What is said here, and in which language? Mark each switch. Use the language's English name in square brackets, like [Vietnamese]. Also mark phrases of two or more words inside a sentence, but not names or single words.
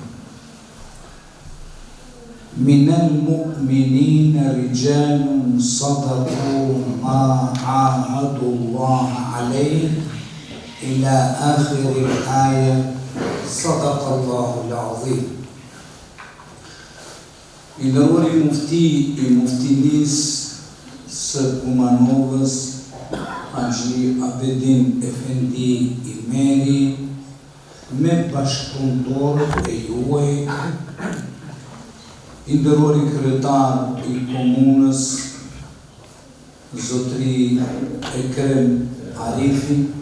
[Arabic] من المؤمنين رجال صدقوا ما عاهدوا الله عليه إلى آخر الآية. صدق الله العظيم. [Albanian] I nderuari mufti i muftinisë së Kumanovës, Haxhi Abedin Efendi Imeri, me bashkëpunëtorët e juaj, i nderuari kryetar i komunës, Zotri Ekrem Arifi,